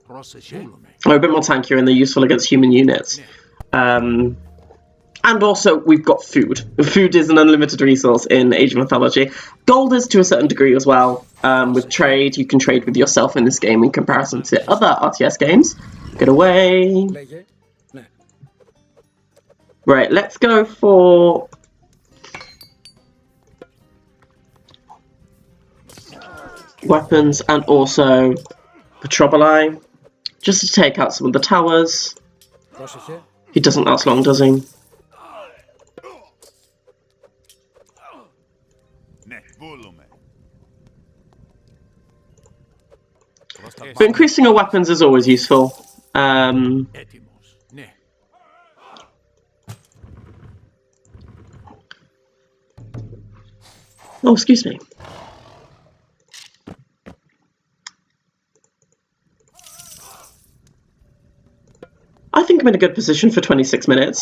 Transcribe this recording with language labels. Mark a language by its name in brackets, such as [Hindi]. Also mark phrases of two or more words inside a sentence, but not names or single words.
[English] are a bit more tankier and they're useful against human units. And also, we've got food. Food is an unlimited resource in Age of Mythology. Gold is to a certain degree as well. With trade, you can trade with yourself in this game in comparison to other RTS games. Get away. [Greek] Λέγε. Ναι. [English] Right, let's go for... weapons and also Petroboli. Just to take out some of the towers. [Greek] Πρόσεχε. [English] He doesn't last long, does he? [Greek] Ναι, βούλουμε. [English] But increasing our weapons is always useful. [Greek] Έτοιμος. Ναι. [English] Oh, excuse me. I think I'm in a good position for 26 minutes.